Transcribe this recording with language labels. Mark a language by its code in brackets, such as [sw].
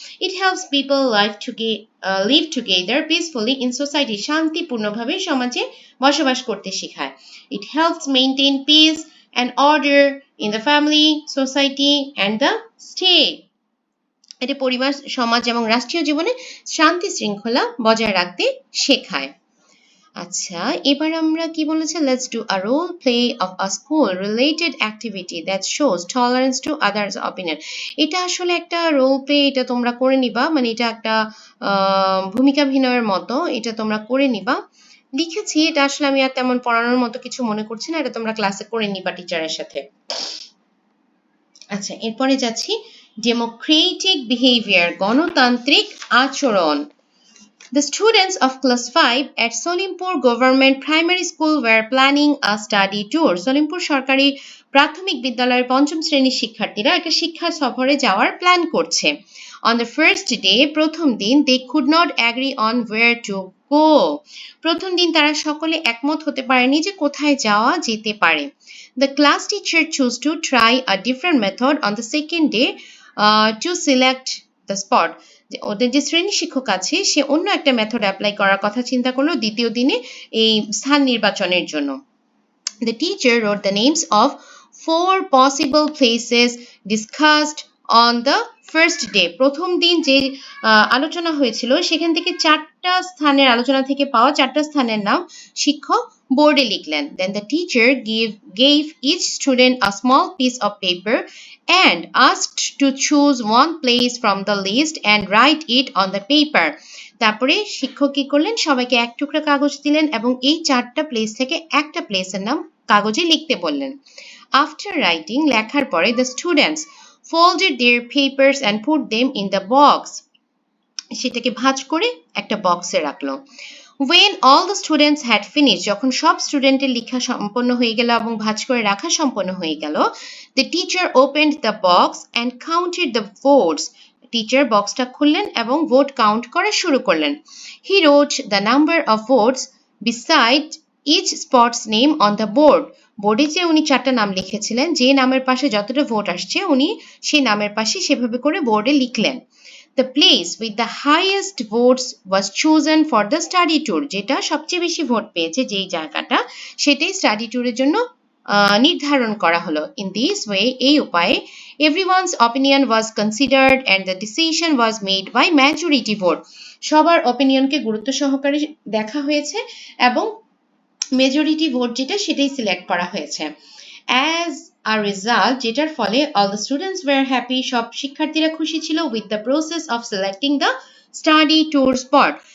[en] It helps people live together peacefully in society. [bn] শান্তিপূর্ণভাবে সমাজে বসবাস করতে শেখায়। [en] It helps maintain peace and order in the family, society and the state. [bn] এটা পরিবার, সমাজ এবং রাষ্ট্রীয় জীবনে শান্তি শৃঙ্খলা বজায় রাখতে শেখায়। আচ্ছা, এবার আমরা কি বলেছে, [en] Let's do a role play of a school related activity that shows tolerance to others opinion. [bn] এটা আসলে একটা রোল প্লে, এটা তোমরা করে নিবা, মানে এটা একটা ভূমিকাভিনয়ের মতো, এটা তোমরা করে নিবা। লিখেছি, এটা আসলে আমি আর তেমন পড়ানোর মতো কিছু মনে করছি না, এটা তোমরা ক্লাসে করে নিবা টিচারের সাথে। আচ্ছা, এরপরে যাচ্ছি, ডেমোক্রেটিক বিহেভিয়ার, গণতান্ত্রিক আচরণ। [en] The students of class 5 at Solimpur Government Primary School were planning a study tour. [bn] Solimpur সরকারি প্রাথমিক বিদ্যালয়ের পঞ্চম শ্রেণীর শিক্ষার্থীরা একটা শিক্ষা সফরে যাওয়ার প্ল্যান করছে। [en] On the first day, [bn] প্রথম দিন, [en] they could not agree on where to go. [bn] প্রথম দিন তারা সকলে একমত হতে পারেনি যে কোথায় যাওয়া যেতে পারে। [en] The class teacher chose to try a different method on the second day to select the spot. [bn] ওদের যে শ্রেণী শিক্ষক আছে সে অন্য একটা মেথড অ্যাপ্লাই করার কথা চিন্তা করলো দ্বিতীয় দিনে এই স্থান নির্বাচনের জন্য। [en] The teacher wrote the names of 4 possible places discussed on the first day. [bn] প্রথম দিন যে আলোচনা হয়েছিল সেখান থেকে 4টা স্থানের আলোচনা থেকে পাওয়া 4টা স্থানের নাম শিক্ষক বোর্ডে লিখলেন। [en] Then the teacher gave each student a small piece of paper and asked to choose one place from the list and write it on the paper. [bn] তারপরে শিক্ষক কি করলেন, সবাইকে এক টুকরা কাগজ দিলেন এবং এই 4টা প্লেস থেকে একটা প্লেসের নাম কাগজে লিখতে বললেন। [en] After writing, [bn] লেখার পরে [en] the students folded their papers and put them in the box. [bn] সেটাকে ভাঁজ করে একটা বক্সে রাখলো। [en] When all the students had finished, [bn] যখন সব স্টুডেন্টের লেখা সম্পন্ন হয়ে গেল এবং ভাঁজ করে রাখা সম্পন্ন হয়ে গেল, [en] the teacher opened the box and counted the votes. [bn] Teacher বক্সটা খুললেন এবং ভোট কাউন্ট করা শুরু করলেন। [en] He wrote the number of votes beside each spot's name on the board. [bn] বোর্ডে যে উনি 4টা নাম লিখেছিলেন, যে নামের পাশে যতটা ভোট আসছে উনি সেই নামের পাশে সেভাবে করে বোর্ডে লিখলেন। [en] The place with the highest votes was chosen for the study tour. [bn] যেটা সবচেয়ে বেশি ভোট পেয়েছে যেই জায়গাটা, সেটাই স্টাডি ট্যুরের জন্য নির্ধারণ করা হলো। [en] In this way, [bn] এই উপায়ে [en] everyone's opinion was considered and the decision was made by majority vote. [bn] সবার অপিনিয়নকে গুরুত্ব সহকারে দেখা হয়েছে এবং মেজরিটি ভোট যেটা সেটাই সিলেক্ট করা হয়েছে। [en] As a result, [bn] যেটার ফলে [en] all the students were happy, [bn] সব শিক্ষার্থীরা খুশি ছিল [en] with the process of selecting the study tour spot.